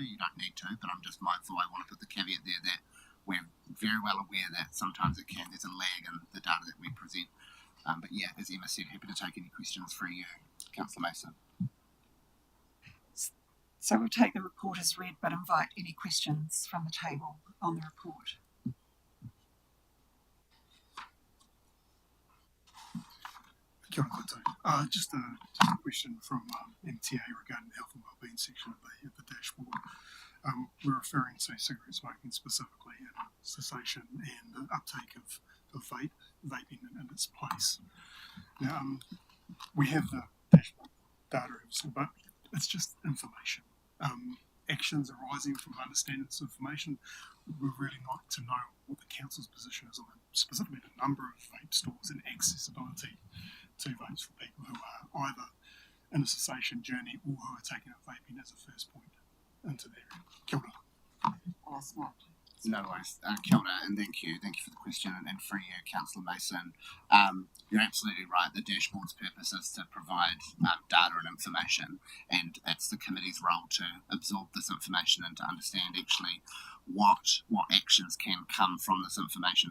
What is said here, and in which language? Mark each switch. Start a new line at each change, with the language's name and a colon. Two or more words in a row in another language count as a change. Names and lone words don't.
English: You don't need to, but I'm just mindful, I want to put the caveat there that we're very well aware that sometimes there's a lag in the data that we present. But yeah, as Emma said, happy to take any questions through you, Councillor Mason. So we'll take the report as read, but invite any questions from the table on the report.
Māori: Kia ora koutou.
English: Just a question from MTA regarding the health and wellbeing section of the dashboard. We're referring to cigarette smoking specifically, and cessation and the uptake of vaping in its place. Now, we have the dashboard data, but it's just information. Actions arising from understanding this information, we'd really like to know what the council's position is on it, specifically the number of vape stores and accessibility to vapes for people who are either in a cessation journey or who are taking up vaping as a first point into their
Māori: kia ora.
English: Smart. No worries. Kia ora, and thank you for the question, and for you, Councillor Mason. You're absolutely right. The dashboard's purpose is to provide data and information, and it's the committee's role to absorb this information and to understand actually what actions can come from this information.